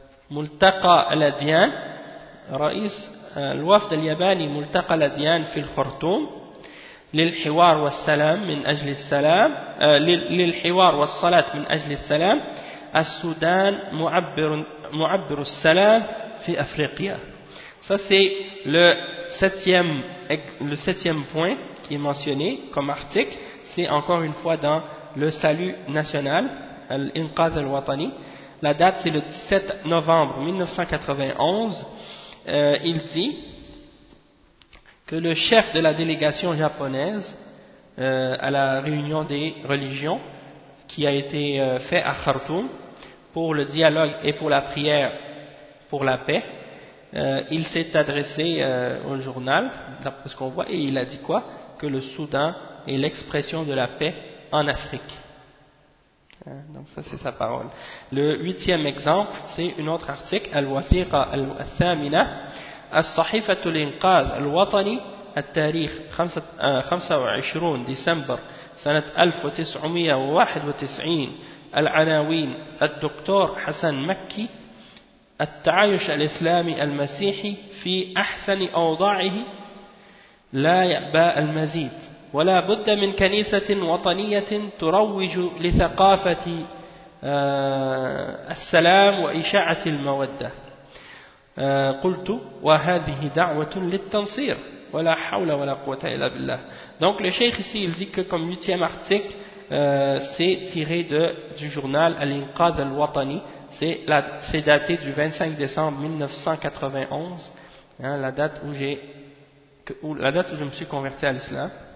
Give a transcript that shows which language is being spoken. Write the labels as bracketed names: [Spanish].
[Arabic] ملتقى الأديان رئيس الوفد الياباني ملتقى الأديان في الخرطوم للحوار والسلام من أجل السلام للحوار والصلاة من أجل السلام السودان معبر السلام في أفريقيا. [French] Ça c'est le septième point qui est mentionné comme article. C'est encore une fois dans le salut national, l'Inqaz al-Watani. La date c'est le 17 novembre 1991. Il dit que le chef de la délégation japonaise à la réunion des religions qui a été fait à Khartoum pour le dialogue et pour la prière pour la paix, il s'est adressé au journal, d'après ce qu'on voit, et il a dit quoi? Que le Soudan est l'expression de la paix en Afrique. Donc ça c'est sa parole. Le huitième exemple, c'est un autre article, [Arabic] Al-Wathiqa Al-Thamina, الصحيفة الإنقاذ الوطني التاريخ 25 ديسمبر سنة 1991 العناوين الدكتور حسن مكي التعايش الإسلامي المسيحي في أحسن أوضاعه لا يأبى المزيد ولا بد من كنيسة وطنية تروج لثقافة السلام وإشاعة المودة. قلت وهذه دعوة للتنصير ولا حول ولا قوة إلا بالله. [French] Donc le cheikh ici il dit que comme huitième article c'est tiré du journal Al-Inqaz al-Watani, c'est daté du 25 décembre 1991, hein, la date où je me suis converti à l'islam.